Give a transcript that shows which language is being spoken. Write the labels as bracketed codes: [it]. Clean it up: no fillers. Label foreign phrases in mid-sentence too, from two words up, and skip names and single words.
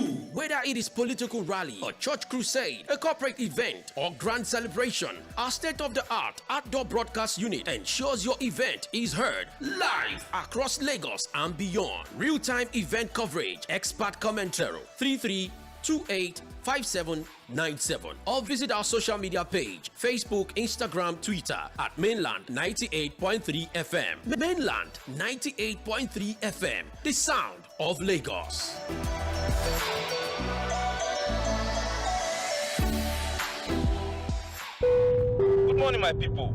[en] Whether it is political rally, a church crusade, a corporate event, or grand celebration, our state-of-the-art outdoor broadcast unit ensures your event is heard live across Lagos and beyond. Real-time event coverage, expert commentary, 3328-5797 or visit our social media page, Facebook, Instagram, Twitter at Mainland 98.3 FM. Mainland 98.3 FM, the sound of Lagos. Good morning, my people.